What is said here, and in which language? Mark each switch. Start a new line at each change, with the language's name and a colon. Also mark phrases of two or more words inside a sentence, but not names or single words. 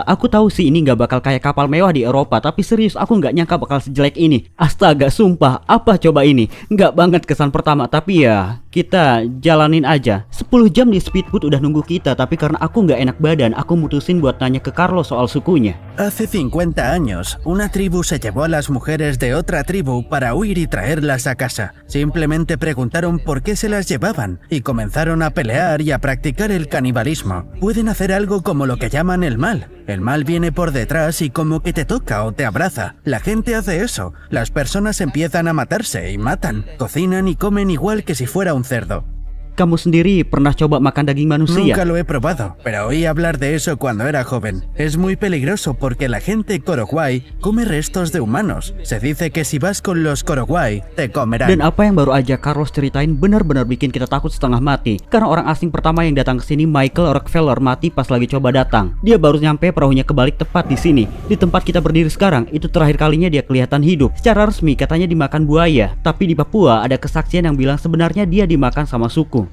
Indonesian: Aku tahu sih ini nggak bakal kayak kapal mewah di Eropa. Tapi serius aku nggak nyangka bakal sejelek ini. Astaga, sumpah. Apa coba ini? Nggak banget kesan pertama. Tapi ya kita jalanin aja. 10 jam di speedboat udah nunggu kita. Tapi karena aku nggak enak badan, aku mutusin buat nanya ke Carlos soal sukunya.
Spanish: Hace 50 años, una tribu se llevó a las mujeres de otra tribu para huir y traerlas a casa. Simplemente preguntaron por qué se las llevaban y comenzaron a pelear y a practicar el canibalismo. Pueden hacer algo como lo que llaman el mal. El mal viene por detrás y como que te toca o te abraza. La gente hace eso. Las personas empiezan a matarse y matan. Cocinan y comen igual que si fuera un cerdo.
Indonesian: Kamu sendiri pernah coba makan daging manusia?
Spanish: Nunca lo he probado, pero oí hablar de eso cuando era joven. Es muy peligroso porque la gente Korokwai come restos de humanos. Se dice que si vas con los Korokwai, te comerán.
Indonesian: Dan apa yang baru aja Carlos ceritain benar-benar bikin kita takut setengah mati. Karena orang asing pertama yang datang ke sini, Michael Rockefeller, mati pas lagi coba datang. Dia baru nyampe, perahunya kebalik tepat di sini. Di tempat kita berdiri sekarang, itu terakhir kalinya dia kelihatan hidup. Secara resmi katanya dimakan buaya. Tapi di Papua ada kesaksian yang bilang sebenarnya dia dimakan sama suku.